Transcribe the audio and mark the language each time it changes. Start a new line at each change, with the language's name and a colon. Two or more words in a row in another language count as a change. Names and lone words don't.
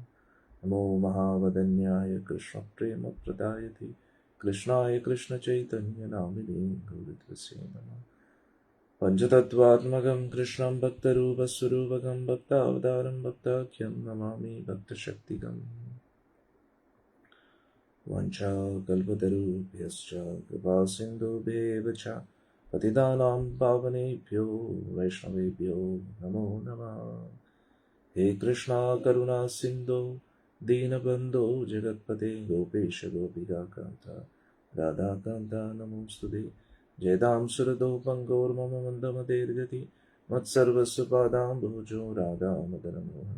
Sanskrit: നമോ മഹാവദന്യായ കൃഷ്ണപ്രേമപ്രദായതേ കൃഷ്ണായ കൃഷ്ണചൈതന്യനാമിനെ ഗൗരത്വസേ നമഃ. പഞ്ചതത്വാത്മകം കൃഷ്ണം ഭക്തരൂപസ്വരൂപകം ഭക്താവതാരം ഭക്താഖ്യം നമാമി ഭക്തശക്തികം. വഞ്ചാകൽപതരുഭ്യശ്ച കൃപാസിന്ധുഭ്യേവ ച പതിതാനാം പാവനേഭ്യോ വൈഷ്ണവേഭ്യോ നമോ നമഃ. ഹേ കൃഷ്ണ കരുണാ സിന്ധോ ദീനബന്ധോ ജഗത്പതേ ഗോപേശ ഗോപികാകാന്ത രാധാകാന്ത നമോസ്തുതേ. ജയതാം സുരതോ പങ്കോർമമ മന്ദമതേർഗതി മത്സർവസ്വ പാദാംബുജോ രാധാമദനമോഹനോ.